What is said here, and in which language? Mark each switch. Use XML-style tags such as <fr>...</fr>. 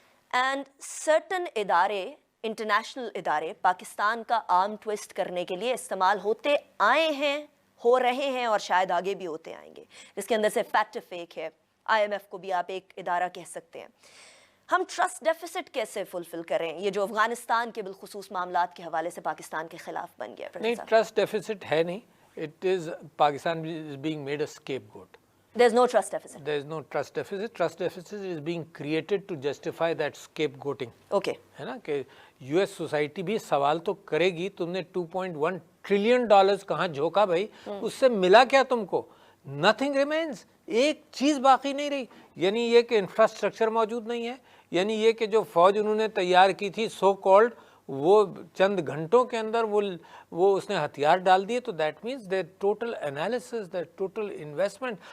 <ur>And certain ادارے، international ادارے پاکستان کا آرم ٹویسٹ کرنے کے لیے استعمال ہوتے آئے ہیں، ہو رہے ہیں اور شاید آگے بھی ہوتے آئیں گے، جس کے اندر سے فیکٹ فیک ہے. IMF کو بھی آپ ایک ادارہ کہہ سکتے ہیں. ہم ٹرسٹ ڈیفیسٹ کیسے فلفل کریں یہ جو افغانستان کے بالخصوص معاملات کے حوالے سے پاکستان کے خلاف بن گیا؟ نہیں، ٹرسٹ ڈیفیسٹ ہے نہیں.</ur> <en>It is Pakistan is being made a scapegoat. There is no trust deficit. There is no trust deficit. Trust deficit is being created to justify that scapegoating. Okay.</en> <ur>ہے نا کہ US سوسائٹی بھی سوال تو کرے گی تم نے $2.1 ٹریلین کہاں جھوکا بھائی، اس سے ملا کیا تم کو؟</ur> <en>Nothing remains.</en> <ur>ایک چیز باقی نہیں رہی. یعنی یہ کہ انفراسٹرکچر موجود نہیں ہے، یعنی یہ کہ جو فوج انہوں نے تیار کی تھی سو کالڈ، وہ چند گھنٹوں کے اندر وہ اس نے ہتھیار ڈال دیے. تو</ur> <en>That means that total analysis, that total investment.</en>